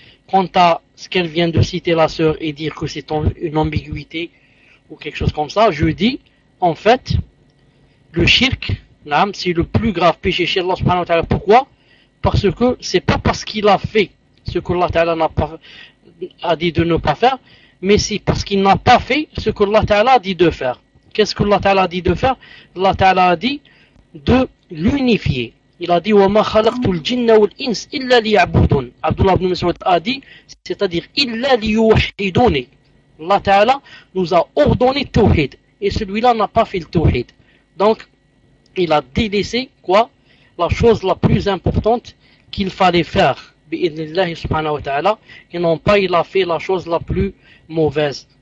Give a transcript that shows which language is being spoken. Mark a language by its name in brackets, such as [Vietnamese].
[French] Quant à ce qu'elle vient de citer la sœur et dire que c'est une ambiguïté ou quelque chose comme ça, je dis, en fait, le shirk, l'âme, c'est le plus grave péché chez Allah subhanahu wa ta'ala. Pourquoi? Parce que c'est pas parce qu'il a fait ce que Allah Ta'ala n'a pas, a dit de ne pas faire, mais c'est parce qu'il n'a pas fait ce que Allah Ta'ala a dit de faire. Qu'est-ce que Allah Ta'ala a dit de faire? Allah Ta'ala a dit de l'unifier. Il a dit [Arabic] وَمَا خَلَقْتُ الْجِنَّ وَالْإِنْسَ إِلَّا لِيَعْبُدُونَ. [French] Abdullah ibn Mas'ud a dit, c'est-à-dire [Arabic] إِلَّا لِيُوحِدُونَ. [French] Allah Ta'ala nous a ordonné Tawhid. Et celui-là n'a pas fait le Tawhid. Donc, il a délaissé quoi? La chose la plus importante qu'il fallait faire, bi-idhnillahi subhanahu wa ta'ala, et non pas il a fait la chose la plus mauvaise.